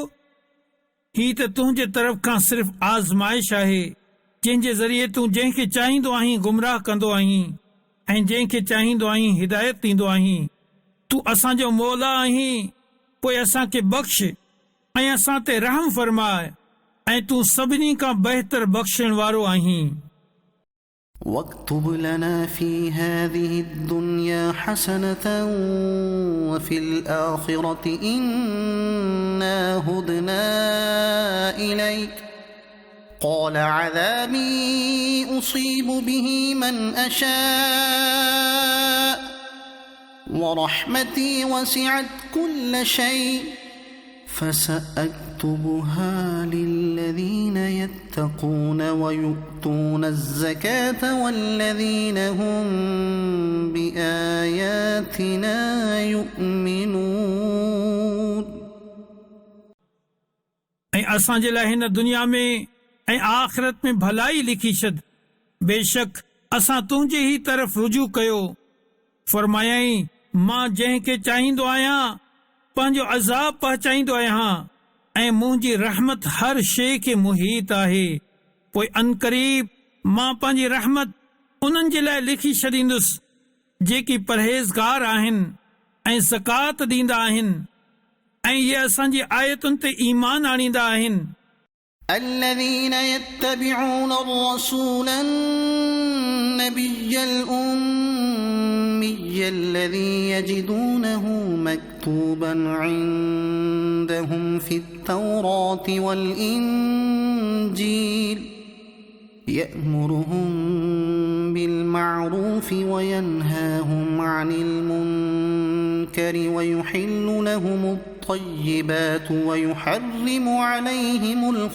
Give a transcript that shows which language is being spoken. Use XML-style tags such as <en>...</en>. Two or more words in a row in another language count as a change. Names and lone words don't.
<sd>ही त तुंहिंजे तरफ़ खां सिर्फ़ आज़माइश आहे, जंहिंजे ज़रिए तूं जंहिंखे चाहींदो आहीं गुमराह कंदो आहीं ऐं जंहिंखे चाहींदो आहीं हिदायत ॾींदो आहीं। तूं असांजो मौला आहीं, पोइ असांखे बख़्श ऐं असां ते रहम फरमाए, ऐं तूं सभिनी खां बहितर बख़्शण वारो आहीं।</sd> <ar>واكتب لنا في هذه الدنيا حسنة وفي الآخرة إنا هدنا إليك قال عذابي أصيب به من أشاء ورحمتي وسعت كل شيء فسأكتبها للذين يتقون ويؤتون الزكاة والذين هم بآياتنا يؤمنون.</ar> <sd>ऐं असांजे लाइ हिन दुनिया में ऐं आख़िरत में भलाई लिखी छॾ। बेशक असां तुंहिंजे ई तरफ़ रुजू कयो। फरमायाई, मां जंहिंखे चाहींदो आहियां पंहिंजो अज़ाब पहुचाईंदो आहियां ऐं मुंहिंजी रहमत हर शइ खे मुहीत आहे। पोइ अनकरीब मां पंहिंजी रहमत उन्हनि जे लाइ लिखी छॾींदुसि जेकी परहेज़गार आहिनि ऐं ज़कात ॾींदा आहिनि ऐं इहे असांजी आयतुनि ते ईमान आणींदा आहिनि।</sd> <ar>الذين يتبعون الرسول النبي الأمي الذي يجدونه مكتوبا عندهم في التوراة والإنجيل يأمرهم بالمعروف وينهاهم عن المنكر ويحل لهم الطيبات ويحرم عليهم</ar>